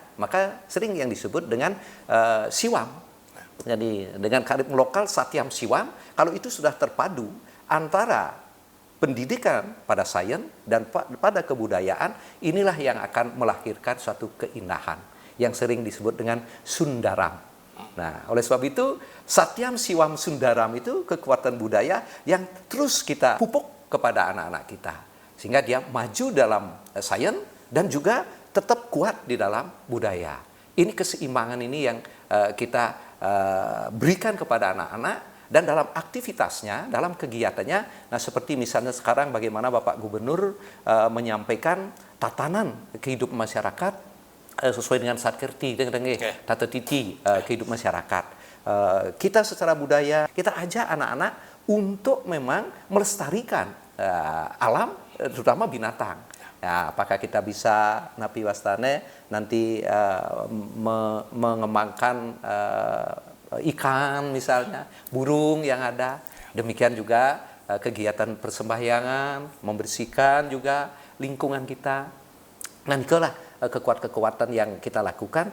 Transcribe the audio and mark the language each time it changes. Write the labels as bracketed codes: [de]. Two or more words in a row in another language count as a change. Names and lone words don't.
[id] Maka sering yang disebut dengan siwam. Jadi dengan karib lokal [sa] satyam siwam, [id] kalau itu sudah terpadu antara pendidikan pada sains dan pada kebudayaan, inilah yang akan melahirkan suatu keindahan yang sering disebut dengan sundaram. Nah, oleh sebab itu [sa] satyam siwam sundaram [id] itu kekuatan budaya yang terus kita pupuk kepada anak-anak kita, sehingga dia maju dalam sains dan juga tetap kuat di dalam budaya. Ini keseimbangan ini yang kita berikan kepada anak-anak, dan dalam aktivitasnya, dalam kegiatannya. Nah, seperti misalnya sekarang bagaimana Bapak Gubernur menyampaikan tatanan kehidupan masyarakat sesuai dengan satkerti, tata titi kehidupan masyarakat. Kita secara budaya, kita ajak anak-anak untuk memang melestarikan alam, terutama binatang. Ya, apakah kita bisa [ban] napi wastane [id] nanti mengembangkan ikan misalnya, burung yang ada. Demikian juga kegiatan persembahyangan, membersihkan juga lingkungan kita. Dan itulah kekuatan-kekuatan yang kita lakukan.